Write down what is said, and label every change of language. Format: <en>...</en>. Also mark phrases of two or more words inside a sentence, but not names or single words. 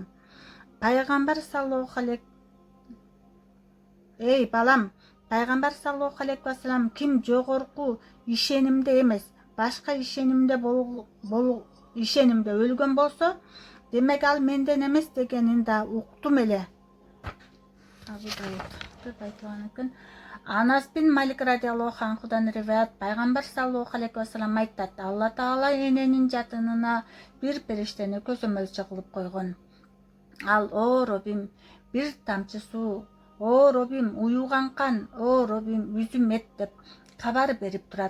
<ky>Пайгамбар</ky> <ar>صلى الله عليه</ar> <ky>Пайгамбар</ky> <ar>صلى الله عليه وسلم</ar> <ky>ким жогорку ишенимде эмес, башка ишенимде өлгөн болсо, демек ал менден эмес дегенин да уктум эле. Анас бин Малик</ky> <ar>رضي الله عنه</ar> <ky>риваят пайгамбар</ky> <ar>صلى الله عليه وسلم</ar> <ky>айтат: Алла Таала эненин жатынына бир периштени көзөмөлчү кылып койгон. Ал: о Робим, бир тамчы суу, о Робим, уюган кан, о Робим, үзүм эт деп кабар берип турат.</ky>